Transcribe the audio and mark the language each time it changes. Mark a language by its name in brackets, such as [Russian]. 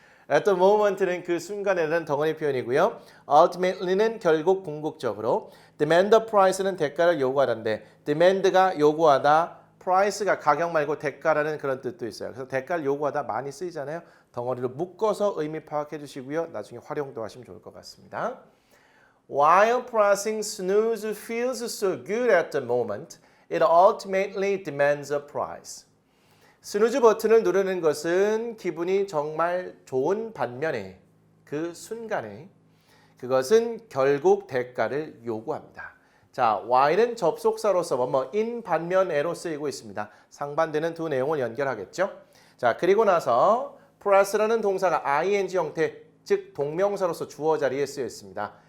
[English] At the moment [Korean] 는 그 순간에는 덩어리 표현이고요. Ultimately는 결국 궁극적으로. [English] Demand a price [Korean] 는 대가를 요구하는데 demand가 요구하다, price가 가격 말고 대가라는 그런 뜻도 있어요. 그래서 대가를 요구하다 많이 쓰이잖아요. 덩어리로 묶어서 의미 파악해 주시고요. 나중에 활용도 하시면 좋을 것 같습니다. [English] While pressing snooze feels so good at the moment, it ultimately demands a price. [Korean] 스누즈 버튼을 누르는 것은 기분이 정말 좋은 반면에 그 순간에 그것은 결국 대가를 요구합니다. 자, while은 접속사로서 in 반면에로 쓰이고 있습니다. 상반되는 두 내용을 연결하겠죠. 자, 그리고 나서 press라는 동사가 ing 형태, 즉 동명사로서 주어 자리에 쓰여 있습니다.